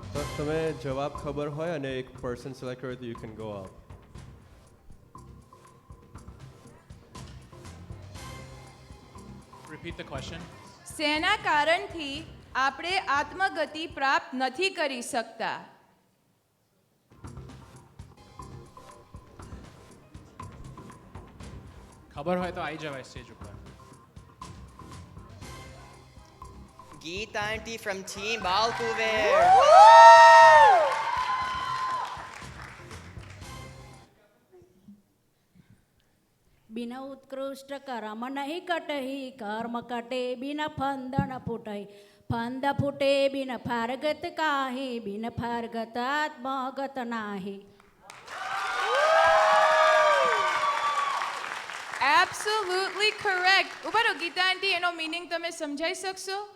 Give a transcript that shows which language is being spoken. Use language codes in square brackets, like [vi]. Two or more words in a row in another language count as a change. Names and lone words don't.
[gu] તમે જવાબ ખબર હોય અને એક [en] person select [gu] કર્યો તો [en] you can go out. Repeat the question. [gu] શેના કારણથી આપણે આત્મગતિ પ્રાપ્ત નથી કરી શકતા? ખબર હોય તો આવી જવાય સ્ટેજ ઉપર. [en] Geeta auntie from Team Balkuver. [hi] बिना उत्कृष्ट कर्म नहीं कटही कर्म कटे बिना फंदन फुटही फंद फुटे बिन फारगत काहे बिन फारगत आत्मगत नाही. [en] Absolutely correct. [gu] ઉભા રહો ગીતા આંટી, એનો મીનિંગ તમે સમજાઈ શકશો?